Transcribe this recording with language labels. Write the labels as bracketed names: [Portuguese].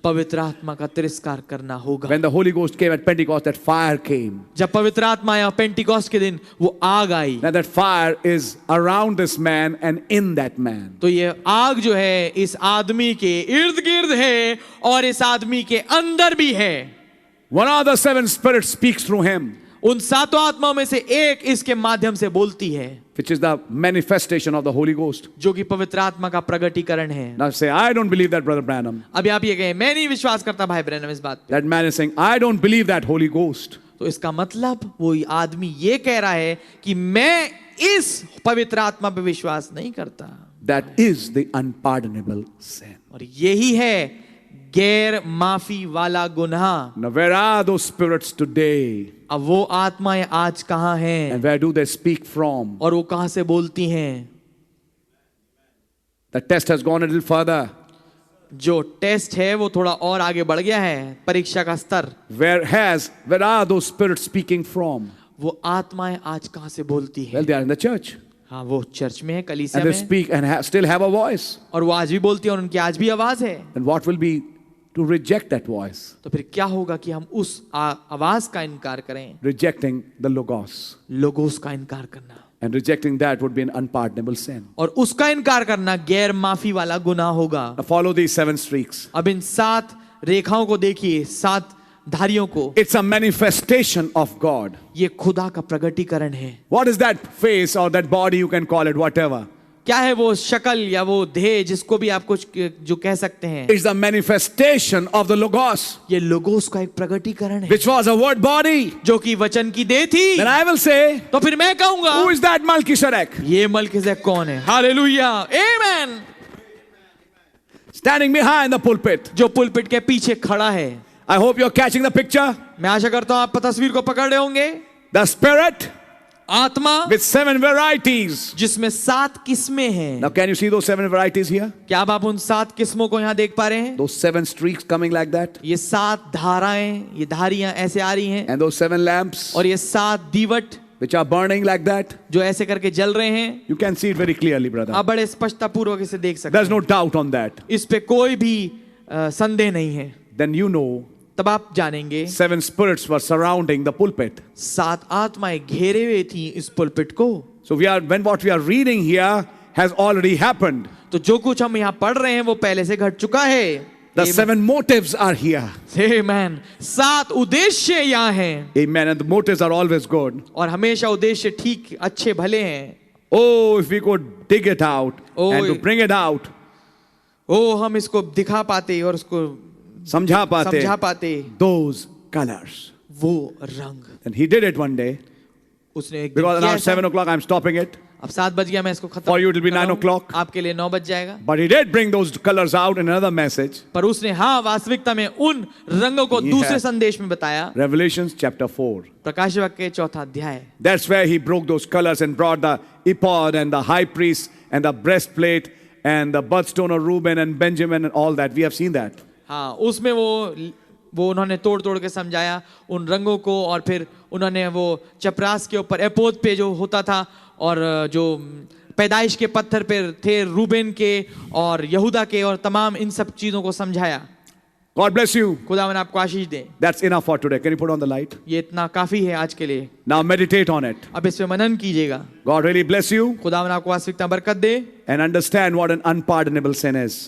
[Hindi] पवित्र आत्मा का तिरस्कार करना होगा। [English] When the Holy Ghost came at Pentecost, that fire came. [Hindi] जब पवित्र आत्मा आया पेंटिकॉस्ट के दिन, वो आग आई। [English] Now that fire is around this man and in that man. [Hindi] तो ये आग जो है इस आदमी के इर्द गिर्द है और इस आदमी के अंदर भी है। [English] One of the 7 spirits speaks through him, [Hindi] उन 7 आत्माओं में से एक इसके माध्यम से बोलती है, [English] which is the manifestation of the Holy Ghost. [Hindi] जो कि पवित्र आत्मा का प्रगटीकरण है। [English] Now say, I don't believe that, Brother Branham. [Hindi] अभी आप ये कहें, मैं नहीं विश्वास करता भाई ब्रैनम इस बात पे। [English] That man is saying, I don't believe that Holy Ghost. [Hindi] तो इसका मतलब वो आदमी ये कह रहा है कि मैं इस पवित्र आत्मा पे विश्वास नहीं करता। [English] That is the unpardonable sin. [Hindi] और यही है गैर माफी वाला गुनाह। [English] Now where are those spirits today? [Hindi] अब वो आत्माएं आज कहां हैं [English] And where do they speak from? [Hindi] और वो कहां से बोलती हैं? [English] The test has gone a little further. [Hindi] जो टेस्ट है वो थोड़ा और आगे बढ़ गया है, परीक्षा का स्तर। [English] Where are those spirits speaking from? [Hindi] वो आत्माएं आज कहां से बोलती हैं? [English] Well, they are in the church. [Hindi] हाँ, वो चर्च में है, कलीसिया [English] And they [Hindi] में, [English] speak and still have a voice. [Hindi] और वो आज भी बोलती है और उनकी आज भी आवाज है। [English] And what will be to reject that voice? [Hindi] तो फिर क्या होगा कि हम उस आवाज का इनकार करें? [English] Rejecting the Logos. [Hindi] लोगोस का इनकार करना, [English] And rejecting that would be an unpardonable sin. [Hindi] और उसका इनकार करना गैर माफी वाला गुनाह होगा। [English] Now follow these 7 streaks. [Hindi] अब इन 7 रेखाओं को देखिए, 7 धारियों को। [English] It's a manifestation of God. [Hindi] ये खुदा का प्रगटीकरण है। [English] What is that face or that body, you can call it whatever? [Hindi] क्या है वो शक्ल या वो देह, जिसको भी आप कुछ जो कह सकते हैं? [English] It's the manifestation of the Logos, [Hindi] ये लोगोस का एक प्रगटीकरण है, [English] which was a word body. [Hindi] जो कि वचन की देह थी। [English] Then I will say, [Hindi] तो फिर मैं कहूंगा, [English] who is that Melchizedek? [Hindi] ये मलकीसेदेक कौन है? Hallelujah, amen. [English] Standing behind the pulpit. [Hindi] जो पुलपिट के पीछे खड़ा है। [English] I hope you're catching the picture. [Hindi] मैं आशा करता हूं आप तस्वीर को पकड़ रहे होंगे। [English] The Spirit [Hindi] आत्मा [English] with 7 varieties. [Hindi] जिसमें 7 किस्में हैं। [English] Now, can you see those 7 varieties here? [Hindi] क्या अब आप उन 7 किस्मों को यहाँ देख पा रहे हैं? [English] Those 7 streaks coming like that. [Hindi] ये 7 धाराएं, ये धारियां ऐसे आ रही हैं, [English] And those 7 lamps [Hindi] और ये 7 दीवट [English] which are burning like that. [Hindi] जो ऐसे करके जल रहे हैं। [English] You can see it very clearly, brother. [Hindi] आप बड़े स्पष्टता पूर्वक इसे देख सकते [English] There's [Hindi] हैं। [English] no doubt on that. [Hindi] इस पे कोई भी संदेह नहीं है। [English] Then you know [Hindi] तब आप जानेंगे [English] 7 spirits were surrounding the pulpit. [Hindi] 7 आत्माएं घेरे हुए थी इस पुलपिट को। [English] So what we are reading here has already happened. [Hindi] तो जो कुछ हम यहाँ पढ़ रहे हैं वो पहले से घट चुका है। [English] The 7 motives are here. [Hindi] Amen. 7 उद्देश्य यहाँ हैं। [English] Amen. And the motives are always good. [Hindi] और हमेशा उद्देश्य ठीक अच्छे भले हैं। [English] Oh, if we could dig it out and to bring it out. [Hindi] हम इसको दिखा पाते और उसको समझा पाते [English] those colors. [Hindi] वो रंग। [English] And he did it one day. [Hindi] उसने एक दिन [English] Because [Hindi] किया [English] now [Hindi] ऐसा। [English] 7 o'clock I'm stopping it. [Hindi] अब 7 बज गया, मैं इसको खत्म [English] For you it will be 9 o'clock. [Hindi] आपके लिए 9 बज जाएगा। [English] But he did bring those colors out in another message. [Hindi] पर उसने वास्तविकता में उन रंगों को दूसरे संदेश में बताया। [English] Revelations chapter 4. [Hindi] प्रकाश वाक्य के 4था अध्याय। [English] That's where he broke those colors and brought the ephod and the high priest and the breastplate and the birthstone of Reuben and Benjamin and all that. We have seen that. [Hindi] उसमें वो उन्होंने तोड़ के समझाया उन रंगों को, और फिर उन्होंने वो चपरास के ऊपर एपोद पे जो होता था और जो पैदाइश के पत्थर पे थे रूबेन के और यहूदा के, और तमाम इन सब चीजों को समझाया। [English] God bless you. [Hindi] खुदावन आपको आशीष दे। [English] That's enough for today. Can you put on the light? [Hindi] ये इतना काफी है आज के लिए। [English] Now meditate on it. [Hindi] अब इस पे मनन कीजिएगा। [English] God really bless you [Hindi] खुदावन आपको वास्तविकता बरकत दे, [English] and understand what an unpardonable sin is.